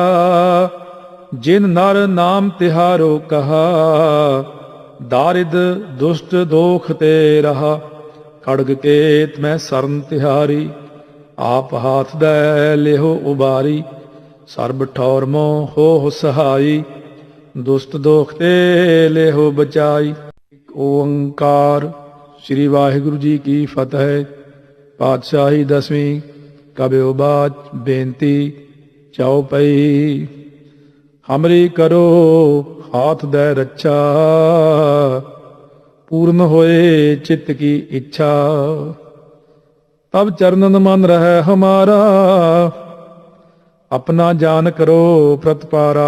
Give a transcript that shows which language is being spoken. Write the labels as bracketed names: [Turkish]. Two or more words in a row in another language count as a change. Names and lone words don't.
[Punjabi] ਜਿਨ ਨਰ ਨਾਮ ਤਿਹਾਰੋ ਕਹਾ, ਦਾਰਿਦ ਦੁਸ਼ਟ ਦੋਖ ਤੇ ਰਹਾ। ਖੜਗ ਕੇਤ ਮੈਂ ਸਰਨ ਤਿਹਾਰੀ, ਆਪ ਹਾਥ ਦੇ ਲੇਹੋ ਉਬਾਰੀ। ਸਰਬ ਠੌਰ ਮੋਹ ਹੋ ਸਹਾਈ, ਦੁਸ਼ਟ ਦੋਖ ਤੇ ਲੇਹੋ ਬਚਾਈ। ओंकार। ਸ੍ਰੀ ਵਾਹਿਗੁਰੂ ਜੀ ਕੀ ਫਤੇਹ। ਪਾਤਸ਼ਾਹੀ ਦਸਵੀਂ। ਕਬਿਯੋ ਬਾਚ ਬੇਨਤੀ ਚੌਪਈ। ਹਮਰੀ ਕਰੋ ਹਾਥ ਦੇ ਰੱਛਾ, ਪੂਰਨ ਹੋਏ ਚਿੱਤ ਕੀ ਇੱਛਾ। ਤਬ ਚਰਣਨ ਮਨ ਰਹੇ ਹਮਾਰਾ, ਅਪਨਾ ਜਾਨ ਕਰੋ ਪ੍ਰਤਿਪਾਰਾ।